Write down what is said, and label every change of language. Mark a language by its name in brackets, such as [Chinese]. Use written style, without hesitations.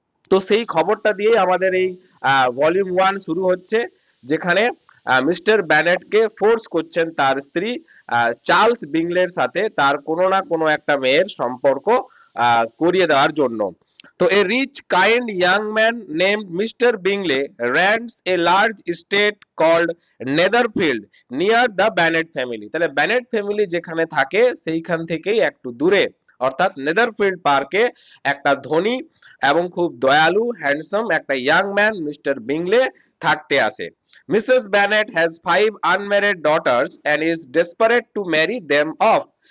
[Bangla] তো সেই খবরটা দিয়ে আমাদের এই ভলিউম 1 শুরু হচ্ছে, যেখানে মিস্টার ব্যানেটকে ফোর্স করছেন তার স্ত্রী চার্লস বিংলের সাথে তার কোনো না কোনো একটা মেয়ের সম্পর্ক করিয়ে দেওয়ার জন্য। [English] তো a rich kind young man named Mr. Bingley rents a large estate called Netherfield near the Bennet family। [Bangla] তাহলে ব্যানেট ফ্যামিলি যেখানে থাকে সেইখান থেকেই একটু দূরে, অর্থাৎ নেদারফিল্ড পার্কে একটা ধনী এবং খুব দয়ালু হ্যান্ডসাম একটা ইয়াং ম্যান মিস্টার বিংলে থাকতে আসে। [English] Mrs Bennet has 5 unmarried daughters and is desperate to marry them off.